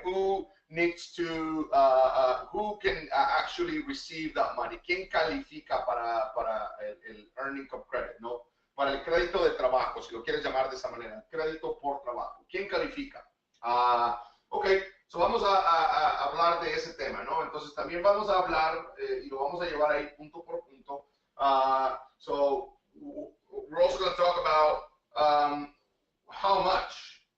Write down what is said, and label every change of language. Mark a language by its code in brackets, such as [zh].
[en] Who needs to, who can actually receive that money? [es] ¿Quién califica para el earned income credit, no? Para el crédito de trabajo, si lo quieres llamar de esa manera, crédito por trabajo. ¿Quién califica? Ok. So vamos a hablar de ese tema, ¿no? Entonces también vamos a hablar y lo vamos a llevar ahí punto por punto. [en] So we're also going to talk about how much.